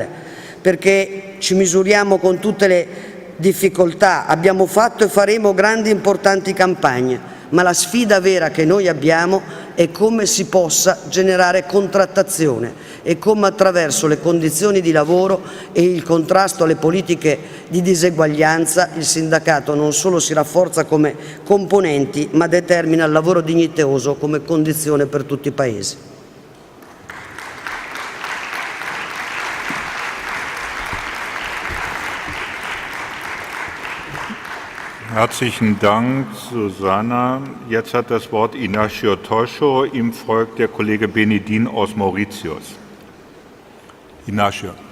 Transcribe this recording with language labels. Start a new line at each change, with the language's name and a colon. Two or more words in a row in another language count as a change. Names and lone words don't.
Italian: perché ci misuriamo con tutte le difficoltà, abbiamo fatto e faremo grandi e importanti campagne, ma la sfida vera che noi abbiamo è come si possa generare contrattazione e come attraverso le condizioni di lavoro e il contrasto alle politiche di diseguaglianza il sindacato non solo si rafforza come componenti, ma determina il lavoro dignitoso come condizione per tutti i Paesi.
German: Herzlichen Dank, Susanna. Jetzt hat das Wort Ignacio Toscho, ihm folgt der Kollege Benedin aus Mauritius. Ignacio.